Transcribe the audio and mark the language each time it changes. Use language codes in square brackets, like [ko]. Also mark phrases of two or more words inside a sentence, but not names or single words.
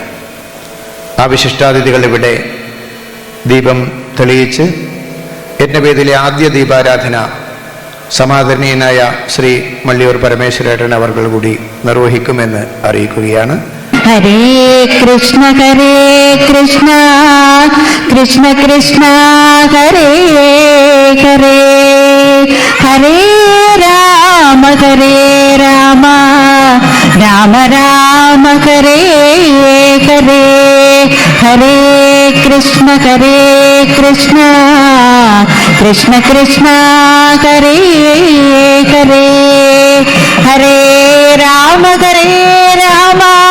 [ml] ആ വിശിഷ്ടാതിഥികൾ ഇവിടെ ദീപം തെളിയിച്ച് യജ്ഞവേദിയിലെ ആദ്യ ദീപാരാധന സമാദരണീയനായ ശ്രീ മള്ളിയൂർ പരമേശ്വരേട്ടൻ അവർകൾ കൂടി നിർവഹിക്കുമെന്ന് അറിയിക്കുകയാണ്. [sa] ഹരേ കൃഷ്ണ കൃഷ്ണ കൃഷ്ണ ഹരേ ഹരേ ഹരേ രാമ രാമ രാമ ഹരേ ഹരേ ഹരേ കൃഷ്ണ കൃഷ്ണ കൃഷ്ണ ഹരേ ഹരേ ഹരേ രാമ രാമ